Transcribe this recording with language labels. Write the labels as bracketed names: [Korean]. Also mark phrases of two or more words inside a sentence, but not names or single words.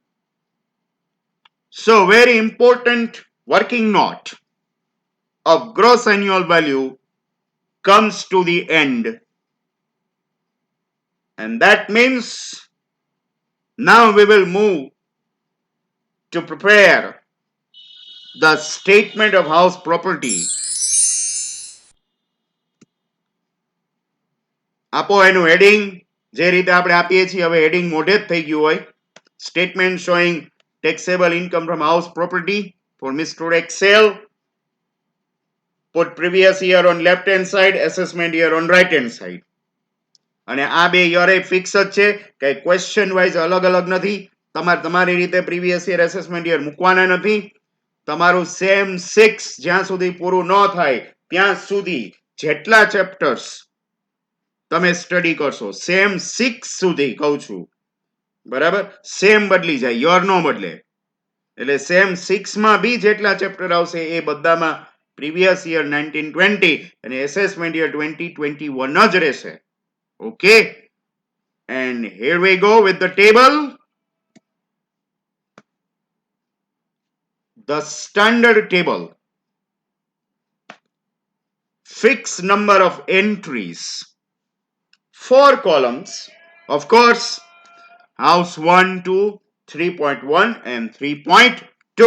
[English] So, very important working note of gross annual value comes to the end. And that means now we will move to prepare the statement of house property. [Gujarati] આપો એનું heading જે રીતે આપણે આપીએ છીએ હવે heading મોઢે જ થઈ ગયું હોય. [English] Statement showing taxable income from house property for Mr. Excel. Put previous year on left hand side, assessment year on right hand side. [Gujarati] અને આ બે યર એ ફિક્સ જ છે કે [English] question wise [Gujarati] અલગ અલગ નથી. તમારે તમારી રીતે [English] previous year assessment year [Gujarati] મૂકવાના નથી. તમારું સેમ 6 જ્યાં સુધી પૂરું ન થાય ત્યાં સુધી જેટલા ચેપ્ટર્સ તમે સ્ટડી કરશો સેમ 6 સુધી કહું છું બરાબર સેમ બદલી જાય યર નો બદલે એટલે સેમ 6 માં બી જેટલા ચેપ્ટર આવશે એ બધામાં [English] previous year [Gujarati] 1920 અને [English] assessment year [Gujarati] 2021 જ રહેશે. [English] Okay, and here we go with the table. The standard table. Fixed number of entries. 4 columns. Of course, house 1, 2, 3.1 and 3.2.